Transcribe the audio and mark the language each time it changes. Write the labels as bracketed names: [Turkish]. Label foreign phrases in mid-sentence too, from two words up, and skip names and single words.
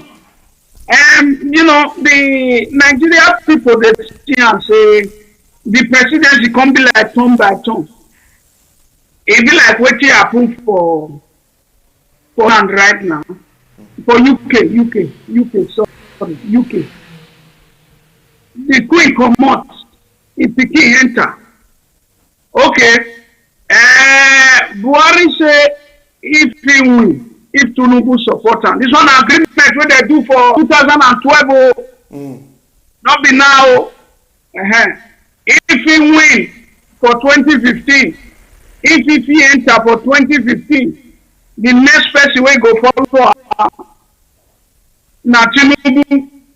[Nigerian Pidgin] You know, the Nigerian people they see and say the presidency come be like turn by turn. It be like what happen for Poland right now. For UK, sorry, UK. The queen come out, if the king enter. Okay. Buhari say if he win, if Tinubu support am. This one agreement wey they do for 2012 not be now. If he win for 2015, if he enter for 2015, the next person wey go follow na Tinubu.